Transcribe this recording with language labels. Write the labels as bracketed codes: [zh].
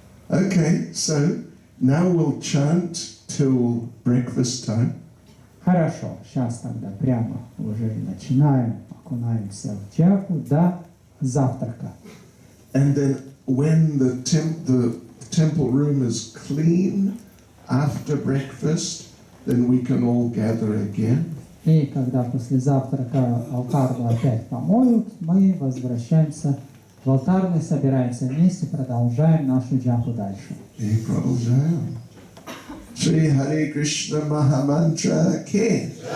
[en] Okay, so now we'll chant till breakfast time. [ru] Хорошо, сейчас тогда прямо уже начинаем, окунаемся в джапу до завтрака. [en] And then when the temple room is clean after breakfast, then we can all gather again. [ru] И когда после завтрака алтарную опять помоют, мы возвращаемся в алтарный, собираемся вместе, продолжаем нашу джапу дальше. И продолжаем. Шри Харе Кришна Махамантра ке.